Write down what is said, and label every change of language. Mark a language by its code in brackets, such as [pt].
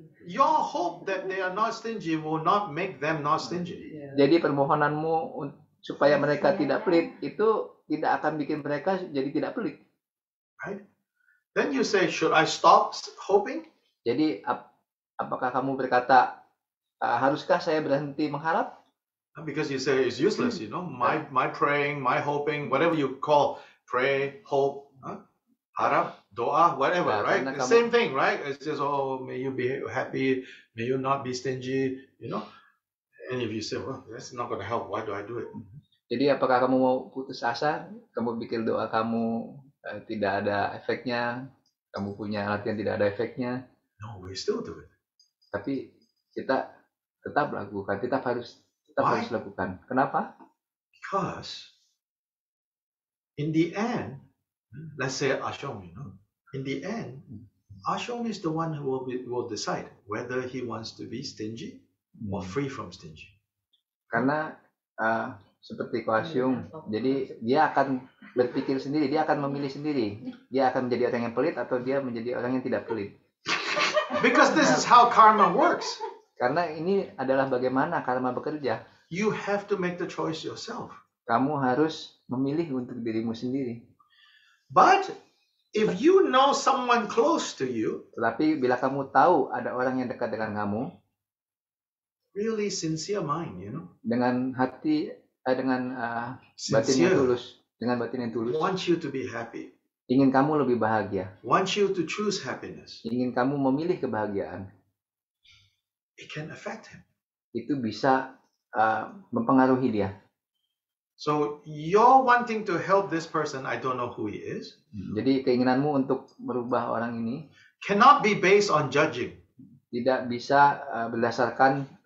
[en] Your hope that they are not stingy will not make them not stingy. [id] Jadi permohonanmu supaya mereka tidak pelit itu tidak akan bikin mereka jadi tidak pelit. [en] Right? Then you say, should I stop hoping? [id] Jadi apakah kamu berkata haruskah saya berhenti mengharap? [en] Because you say it's useless, my praying, my hoping, whatever you call pray, hope, harap, doa, whatever, [id] Nah, [en] right? [id] karena [en] The [id] kamu- [en] same thing, right? It's just, may you be happy, may you not be stingy, And if you say, well, that's not going to help, why do I do it? [id] Jadi apakah kamu mau putus asa? Kamu pikir doa kamu tidak ada efeknya? Kamu punya latihan tidak ada efeknya? [en] No, we still do it. [id] Tapi kita tetap lakukan, tetap harus [en] Why? [id] lakukan. Kenapa? [en] Because in the end, let's say Ashong, in the end, Ashong is the one who will decide whether he wants to be stingy or free from stingy. [id] Karena seperti Koasyung, jadi dia akan berpikir sendiri, dia akan memilih sendiri. Dia akan menjadi orang yang pelit atau dia menjadi orang yang tidak pelit. [en] Because this is how karma works. [id] Karena ini adalah bagaimana karma bekerja. [en] You have to make the choice yourself. [id] Kamu harus memilih untuk dirimu sendiri. [en] But if you know someone close to you, [id] Tetapi bila kamu tahu ada orang yang dekat dengan kamu, [en] really sincere mind, [id] dengan hati, dengan batin yang tulus, dengan batin yang tulus, [en] wants you to be happy, [id] ingin kamu lebih bahagia, [en] wants you to choose happiness, [id] ingin kamu memilih kebahagiaan, [en] it can affect him. [id] itu bisa mempengaruhi dia. [en] So you're wanting to help this person, I don't know who he is, [id] Jadi keinginanmu untuk merubah orang ini [en] cannot be based on judging. [id] tidak bisa berdasarkan